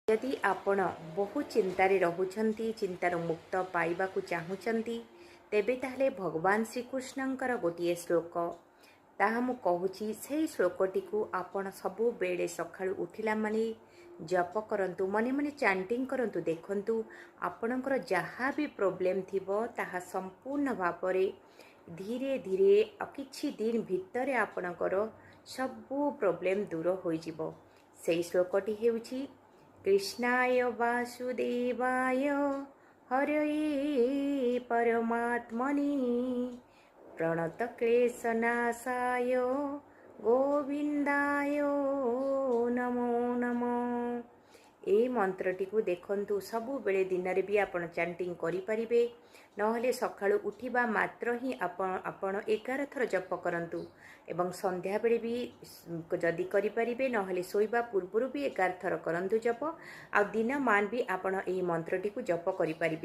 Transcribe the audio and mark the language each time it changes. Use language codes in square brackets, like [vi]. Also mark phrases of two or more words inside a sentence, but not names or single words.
[or] ଯଦି ଆପଣ ବହୁ ଚିନ୍ତାର ରହୁଛନ୍ତି ଚିନ୍ତାରୁ ମୁକ୍ତ ପାଇବାକୁ ଚାହୁଁଛନ୍ତି ତେବେ ତାହାହେଲେ ଭଗବାନ ଶ୍ରୀକୃଷ୍ଣଙ୍କର ଗୋଟେ ଶ୍ଳୋକ ତାହା ମୁଁ କହୁଛି ସେ ଶ୍ଳୋକଟି କୁ ଆପଣ ସବୁ ବେଳେ ସକାଳୁ ଉଠିଲା ମାନେ ଜପ କରନ୍ତୁ ମନେ ମନେ चैंटिंग କରନ୍ତୁ ଦେଖନ୍ତୁ ଆପଣଙ୍କର ଯାହା ବି प्रोब्लेम ଥିବ ତାହା ସମ୍ପୂର୍ଣ୍ଣ ଭାବରେ ଧୀରେ ଧୀରେ କିଛି ଦିନ ଭିତରେ ଆପଣଙ୍କର ସବୁ प्रोब्लेम ଦୂର ହୋଇ ଯିବ। ସେଇ ଶ୍ଳୋକଟି ହେଉଛି [sa] कृष्णाय वासुदेवाय हरये परमात्मने प्रणतक्लेशनाशाय गोविंदाय नमो नमो। [or] ଏ ମନ୍ତ୍ରଟି କୁ ଦେଖନ୍ତୁ ସବୁ ବେଳେ ଦିନ ରେ ବି ଆପଣ चैंटिंग କରି ପାରିବେ ନହେଲେ ସକାଳୁ ଉଠିବା ମାତ୍ର ହିଁ ଆପଣ 11 ଥର ଜପ କରନ୍ତୁ ଏବଂ ସନ୍ଧ୍ୟା ବେଳେ ବି ଯଦି କରି ପାରିବେ ନହେଲେ ଶୋଇବା ପୂର୍ବରୁ ବି 11 ଥର କରନ୍ତୁ ଜପ ଆ ଦିନ ମାନ ବି ଆପଣ ଏ ମନ୍ତ୍ରଟି କୁ ଜପ କରି ପାରିବେ।